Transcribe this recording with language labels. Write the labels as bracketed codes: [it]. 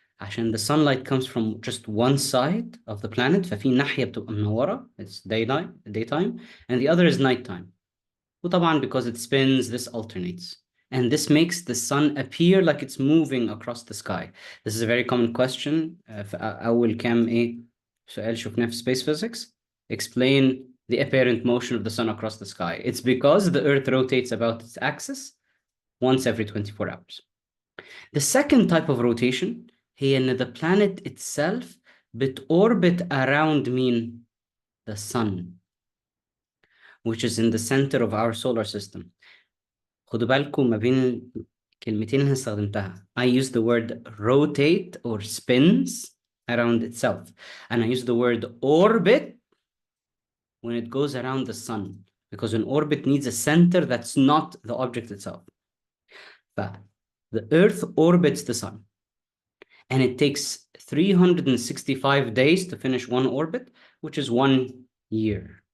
[ar] عشان [en] the sunlight comes from just one side of the planet, [ar] ففي ناحية بتبقى منورة, [en] it's daytime, and the other is nighttime. [ar] وطبعا [en] because it spins, this alternates. And this makes the sun appear like it's moving across the sky. This is a very common question. [ar] أول كام إيه سؤال شفناه في space physics. [en] Explain the apparent motion of the sun across the sky. It's because the Earth rotates about its axis once every 24 hours. The second type of rotation [ar] هي إن [en] the planet itself بتorbit around [ar] مين? [en] The sun, which is in the center of our solar system. [ar] خدوا بالكم ما بين الكلمتين اللي استخدمتها. [en] I use the word rotate or spins around itself, and I use the word orbit when it goes around the sun, because an orbit needs a center that's not the object itself. But the Earth orbits the sun, and it takes 365 days to finish one orbit, which is 1 year.